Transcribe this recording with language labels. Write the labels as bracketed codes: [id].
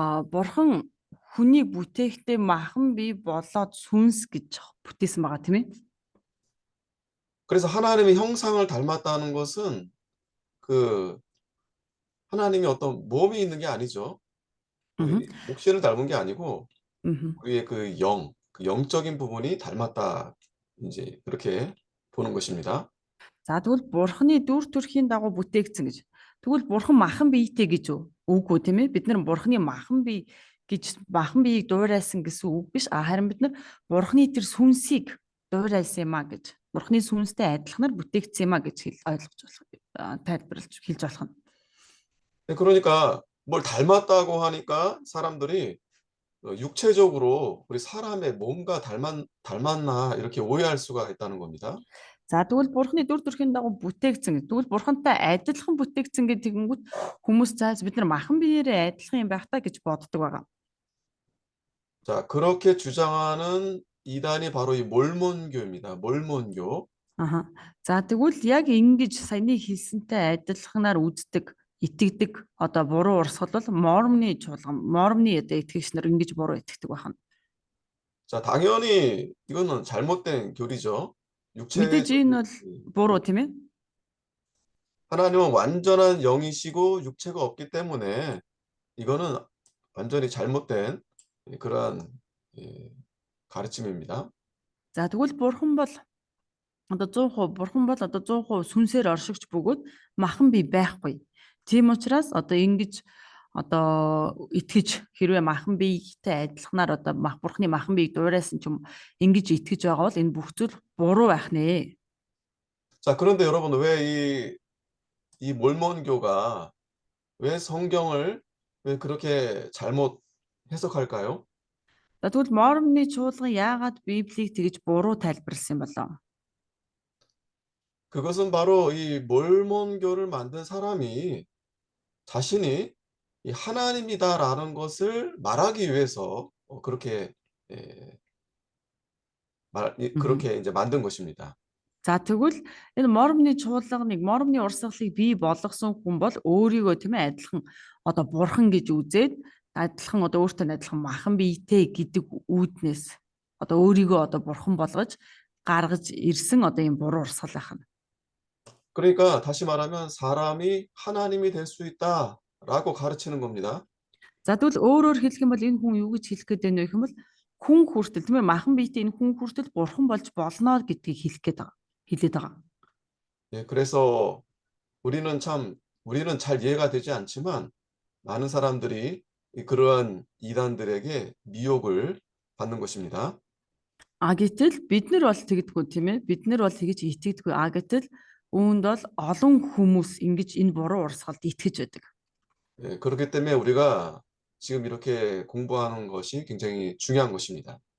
[mn] Бурхан хүнийг бүтээхдээ махан бий болоод сүнс гэж бүтээсэн байгаа тийм ээ. [ko] 그래서 하나님의 형상을 닮았다는 것은 그 하나님이 어떤 몸이 있는 게 아니죠. 우리 목신을 닮은 게 아니고 우리의 그 영적인 부분이 닮았다. 이제 그렇게 보는 것입니다. [mn] За тэгвэл бурханы дүр төрхийн дагуу бүтээгдсэн гэж. Тэгвэл бурхан махан биетэй гэж үгүй тийм ээ. Бид нар бурханы махан биеийг дуурайсан гэсэн үг биш. Харин бид нар бурханы тэр сүнсийг дуурайсан юм а гэж. Бурханы сүнстэй адилханаар бүтээгдсэн юм а гэж ойлгож болох, тайлбарлаж хэлж болох нь. [ko] 그러니까 뭘 닮았다고 하니까 사람들이 육체적으로 우리 사람의 몸과 닮았나 이렇게 오해할 수가 있다는 겁니다. [mn] За тэгвэл бурханы дүр төрхийн дагуу бүтээгдсэн. Тэгвэл бурхантай адилхан бүтээгдсэн гэдэгэнгүүт хүмүүс зааж бид нар махан биеэрээ адилхан юм байх та гэж боддог байгаа. [ko] 자, 그렇게 주장하는 이단이 바로 이 몰몬교입니다. 몰몬교. [mn] За тэгвэл яг ингэж саяны хэлсэнтэй адилханаар үздэг, итгэдэг одоо буруу урсгал бол мормны одоо итгэгч нар ингэж буруу итгэдэг байна. [ko] 자, 당연히 이거는 잘못된 교리죠. [mn] мэдээж энэ бол буруу тийм ээ. [ko] 하나님은 완전한 영이시고 육체가 없기 때문에 이거는 완전히 잘못된 그러한 가르침입니다. [mn] За тэгвэл бурхан бол одоо 100% сүнсээр оршигч бөгөөд махан бие байхгүй. Тийм учраас одоо ингэж одоо итгэж хэрвээ махан биетэй адилханаар одоо бурханы махан биеийг дуурайсан ч юм ингэж итгэж байгаа бол энэ бүх зүйл буруу байх нэ. [ko] 자, 그런데 여러분 왜 이 몰몬교가 왜 성경을 왜 그렇게 잘못 해석할까요? [mn] За тэгвэл мормны чуулган яагаад Библийг тэгж буруу тайлбарласан юм болоо? [ko] 그것은 바로 이 몰몬교를 만든 사람이 자신이 이 하나님이다라는 것을 말하기 위해서 그렇게 예, Мгм. 그렇게 이제 만든 것입니다. [mn] За тэгвэл энэ моромны чуулганыг, моромны урсгалыг бий болгосон хүн бол өөрийгөө тийм ээ адилхан одоо бурхан гэж үзээд адилхан одоо өөртөө адилхан махан биетэй гэдэг үүднээс одоо өөрийгөө одоо бурхан болгож гаргаж ирсэн одоо ийм буруу урсгал байх нь. [ko] 그러니까 다시 말하면 사람이 하나님이 될 수 있다라고 가르치는 겁니다. [mn] За тэгвэл өөрөөр хэлэх юм бол энэ хүн юу гэж хэлэх гээд байна вэ гэх юм бол хүн хүртэл тийм ээ махан биетэй энэ хүн хүртэл бурхан болж болно гэдгийг хэлэх гээд байгаа. Хэлээд байгаа. [ko] 예, 그래서 우리는 잘 이해가 되지 않지만 많은 사람들이 그러한 이단들에게 미혹을 받는 것입니다. [mn] А гэтэл бид нар бол тэгдэггүй тийм ээ. Бид нар бол тэгж итгэдэггүй. А гэтэл үүнд бол олон хүмүүс ингэж энэ буруу урсгалд итгэж байдаг. [ko] 예, 그렇기 때문에 우리가 지금 이렇게 공부하는 것이 굉장히 중요한 것입니다.